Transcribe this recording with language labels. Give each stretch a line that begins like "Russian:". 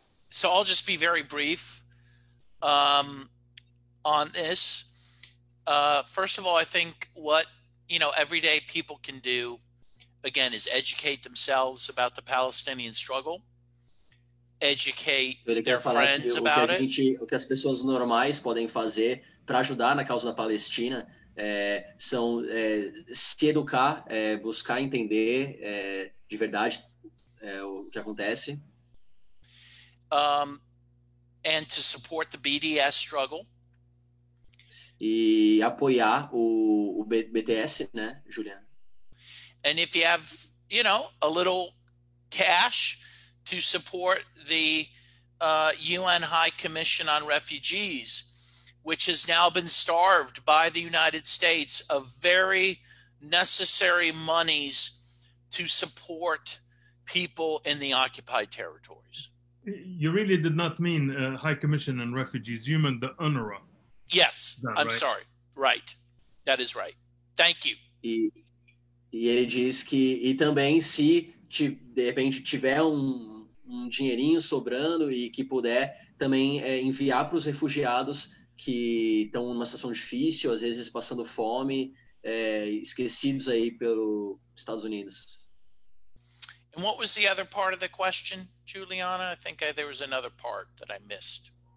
English: So I'll just be very brief on this. First of all, I think what everyday people can do, again, is educate themselves about the Palestinian struggle, educate their friends about it.
Portuguese: O que as pessoas normais podem fazer para ajudar na causa da Palestina são se educar, buscar entender de verdade o que acontece.
English: And to support the BDS struggle.
Portuguese: E apoiar o BDS, né, Juliana?
English: And if you have, a little cash to support the UN High Commission on Refugees, which has now been starved by the United States of very necessary monies to support people in the occupied territories. You really did not mean High Commission on Refugees. You meant the UNRWA. Yes, I'm sorry. Right. That is right. Thank you.
Portuguese: E ele diz que também se de repente tiver um dinheirinho sobrando e que puder também enviar para os refugiados que estão numa situação difícil, às vezes passando fome, esquecidos aí pelos Estados Unidos.
English: And what was the other part of the question, Juliana? I think there was another part that I missed.